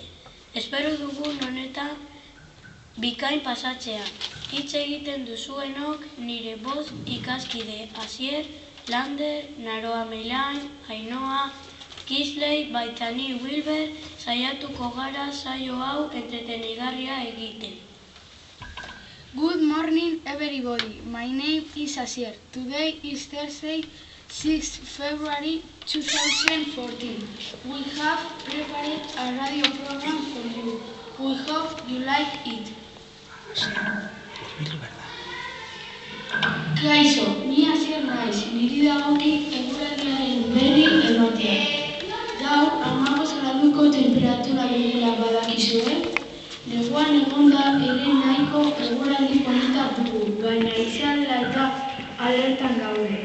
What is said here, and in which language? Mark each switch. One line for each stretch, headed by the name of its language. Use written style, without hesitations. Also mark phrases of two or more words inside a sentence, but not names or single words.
Basque: Espero dugun honetan bikain pasatzea. Hitz egiten duzuenok nire boz ikaskide Asier, Lander, Naroa Meilan, Ainhoa, Kisley, baita ni Wilber, saiatuko gara saio hau entretenigarria egiten.
English: Good morning, everybody. My name is Asier. Today is Thursday, 6th February 2014. We have prepared a radio program for you. We hope you like it.
Basque: Kaixo, ni Asier naiz. Niri dagokit eguraldiaren berri ematea. Gaur, 15 graduko temperatura dugula badakizue. Neguan egonda ere nahiko eguraldi polita dugu, baina izan eta alertan gaude.